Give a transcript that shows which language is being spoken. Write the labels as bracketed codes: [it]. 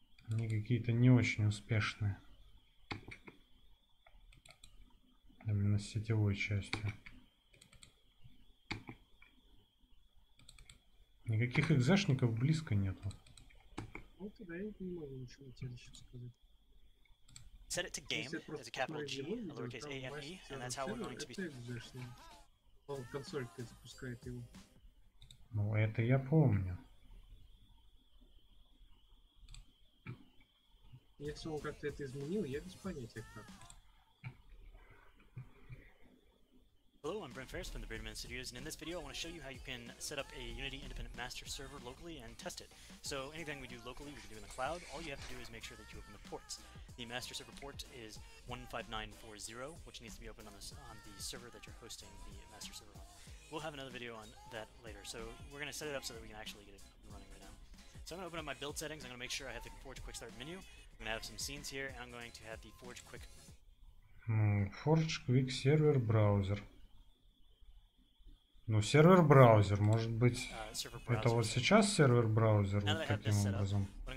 [ru] Они какие-то не очень успешные. Именно с сетевой частью. Никаких экзашников близко нету. Ну тогда я не могу ничего тебе сейчас сказать. [en] Set it to game as a capital G, a lowercase a and e, and that's how we're going to be. [ru] Он консоль-то запускает его. Ну, это я помню. Если он как-то это изменил, я без понятия как. [en] Hello, I'm Brent Ferris from the Beardman Studios, and in this video I want to show you how you can set up a Unity independent master server locally and test it. So anything we do locally, we can do in the cloud. All you have to do is make sure that you open the ports. The master server port is 15940, which needs to be opened on the server that you're hosting the master server on. We'll have another video on that later, so we're going to set it up so that we can actually get it up and running right now. So I'm going to open up my build settings. I'm going to make sure I have the Forge Quick Start menu. I'm going to have some scenes here, and I'm going to have the Forge Quick... Forge Quick Server Browser. [ru] Ну, сервер-браузер, может быть, это вот сейчас сервер-браузер, вот таким образом.